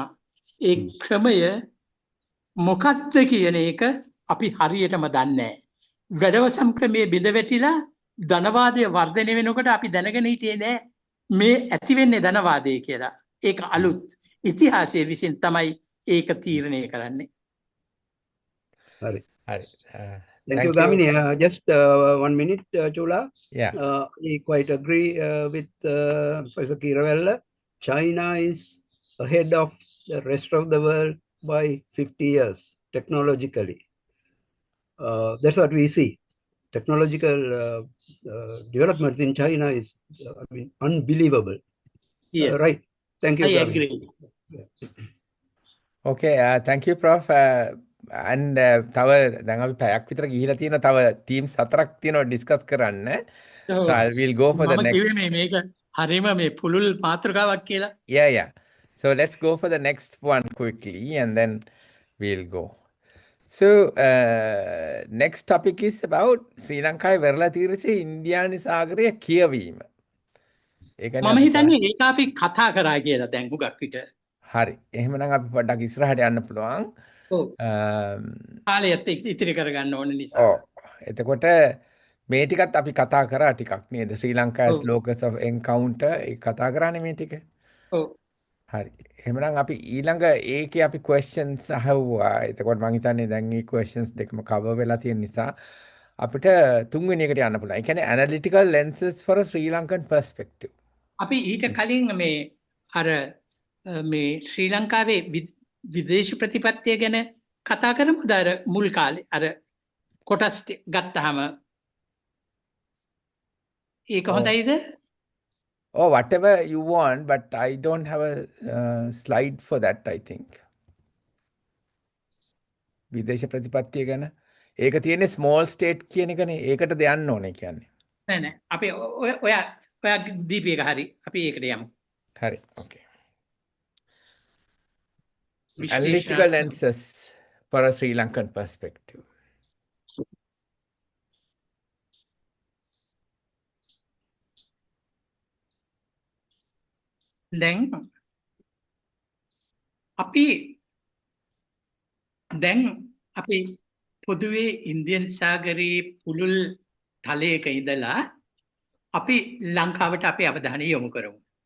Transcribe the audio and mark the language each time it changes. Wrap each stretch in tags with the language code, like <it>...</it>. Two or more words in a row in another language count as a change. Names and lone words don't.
<si>ඒ ක්‍රමය මොකක්ද කියන එක අපි හරියටම දන්නේ නැහැ. වැඩවසම් ක්‍රමයේ බිඳ වැටිලා ධනවාදය වර්ධනය වෙනකොට අපි දැනගෙන හිටියේ නෑ මේ ඇති වෙන්නේ ධනවාදය කියලා. ඒක අලුත් ඉතිහාසයේ විසින් තමයි ඒක තීරණය කරන්නේ. හරි. හරි.</si> <en>Thank you, Gamini. Just 1 minute, Chula. Yeah. I quite agree with Professor Kiravella. China is ahead of the rest of the world by 50 years technologically. That's what we see. Technological developments in China is unbelievable. Yes. Right. Thank you. I Gamini. agree. Okay, thank you Prof. And</en> <si>තව දැන් අපි පැයක් විතර ගිහිලා තියෙන තව teams 4ක් තියෙනවා discuss කරන්න.</si> <en>So I will go for the</en> <si>මම</si> <en>next.</en> <si>කිව්වේ මේක හරීම මේ පුළුල් මාතෘකාවක් කියලා.</si> <en>Yeah. So let's go for the next one quickly and then we'll go. So next topic is about Sri Lanka</en> <si>වෙරළා තීරසේ ඉන්දියානු සාගරය කියවීම. මම හිතන්නේ ඒක අපි කතා කරා කියලා දැන් හුඟක් විට. හරි. එහෙමනම් අපි පොඩ්ඩක් ඉස්සරහට යන්න පුළුවන්. ඔව්. කාලයත් ඉතිරි කරගන්න ඕන නිසා. ඔව්. එතකොට මේ ටිකත් අපි කතා කරා ටිකක් නේද? ශ්‍රී ලංකාවේ</si> <en>locus of encounter</en> <si>ඒක කතා කරානේ මේ ටික. ඔව්. හරි. එහෙමනම් අපි ඊළඟ ඒකේ අපි questions අහුවා. එතකොට මම හිතන්නේ දැන් මේ questions දෙකම cover වෙලා තියෙන නිසා අපිට තුන්වෙනි එකට යන්න පුළුවන්. ඒ කියන්නේ</si> <en>analytical lenses for a Sri Lankan perspective.</en> <si>අපි ඊට කලින් මේ අර මේ ශ්‍රී ලංකාවේ විදේශ ප්‍රතිපත්තිය ගැන කතා කරමුද අර මුල් කාලේ අර කොටස් ගත්තාම ඒක</si> <en>Oh.</en> <si>හොඳයිද?</si> <en>Oh, whatever you want, but I don't have a slide for that, I think.</en> <si>විදේශ ප්‍රතිපත්තිය ගැන ඒක තියෙන්නේ</si> <en>small state</en> <si>කියන එකනේ. ඒකට දෙයන්න ඕනේ කියන්නේ. නෑ නෑ අපි ඔයා දීපි එක හරි අපි ඒකට යමු. හරි. Okay. විශ්ලේෂණ</si> <en>Analytical lenses for a Sri Lankan perspective.</en> <si>දැන් අපි පොදුවේ ඉන්දියන් සාගරයේ පුළුල් තලයක ඉඳලා අපි ලංකාවට අපි අවධානය යොමු කරමු.</si>